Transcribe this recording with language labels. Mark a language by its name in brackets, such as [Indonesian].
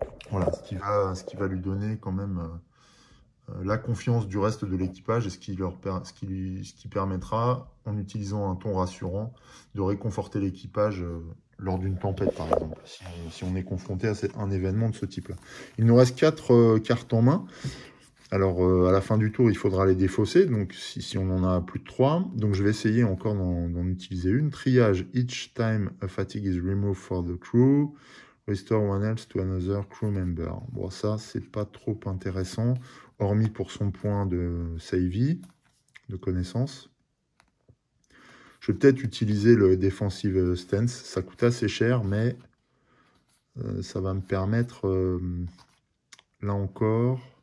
[French] Voilà, ce qui va lui donner quand même la confiance du reste de l'équipage et ce qui permettra, en utilisant un ton rassurant, de réconforter l'équipage lors d'une tempête, par exemple, si on est confronté à un événement de ce type-là. Il nous reste 4 cartes en main. Alors, à la fin du tour, il faudra les défausser, donc si on en a plus de 3. Donc, je vais essayer encore d'en utiliser une. [English] Triage, each time a fatigue is removed for the crew. Restore one else to another crew member. [French] Bon, ça, c'est pas trop intéressant, hormis pour son point de savey, de connaissance. Je vais peut-être utiliser le Defensive Stance. Ça coûte assez cher, mais ça va me permettre, là encore...